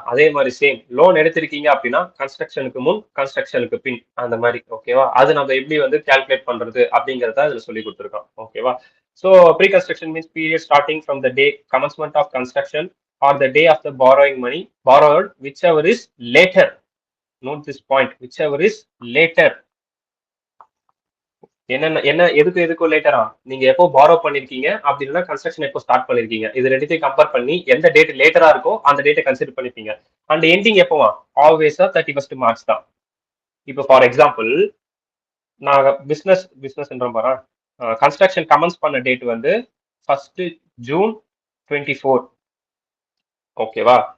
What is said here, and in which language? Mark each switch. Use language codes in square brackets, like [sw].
[ta] அதே மாதிரி same loan எடுத்திருக்கீங்க அப்படின்னா கன்ஸ்ட்ரக்ஷனுக்கு முன், கன்ஸ்ட்ரக்ஷனுக்கு பின், அந்த மாதிரி. ஓகேவா? அது நம்ம எப்படி வந்து கால்குலேட் பண்றது அப்படிங்கறத இதுல சொல்லி கொடுத்துருக்கோம். ஓகேவா? [en] So pre construction means period starting from the day commencement of construction or the day of the borrowing money borrowed, whichever is later. Note this point, whichever is later. [ta] என்ன எதுக்கு லேட்டரா, நீங்க எப்போ பாரோ பண்ணிருக்கீங்க அப்படின்னா கன்ஸ்ட்ரக்ஷன் எப்போ start பண்ணிருக்கீங்க, இது ரெண்டுத்தையும் கம்பேர் பண்ணி எந்த டேட் லேட்டரா இருக்கோ அந்த டேட்டை கன்சிடர் பண்ணிருப்பீங்க. அண்ட் எண்டிங் எப்போவா, ஆல்வேஸா 31st மார்ச் தான். இப்போ ஃபார் எக்ஸாம்பிள் நான் பிசினஸ் பாரு, கன்ஸ்ட்ரக்ஷன் கமென்ஸ் பண்ண டேட் வந்து 1 ஜூன் 24. ஓகேவா?